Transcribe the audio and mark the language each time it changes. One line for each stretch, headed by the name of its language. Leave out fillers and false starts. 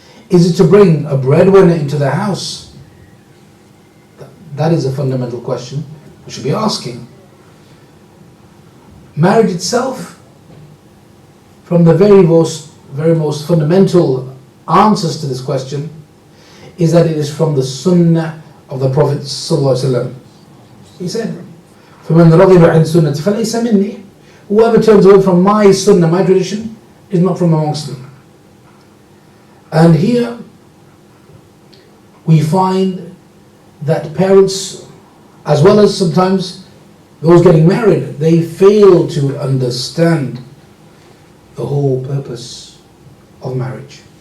English: Is it to bring a breadwinner into the house? That is a fundamental question we should be asking. Marriage itself, from the very most fundamental answers to this question, is that it is from the sunnah of the Prophet ﷺ. He said,
Arabic: فَمَنْ رَضِبَ عَنْ سُنَّةِ فَلَيْسَ مِنِّي.
English: Whoever turns away from my sunnah, my tradition, is not from amongst me. And here we find that parents, as well as sometimes those getting married, they fail to understand the whole purpose of marriage.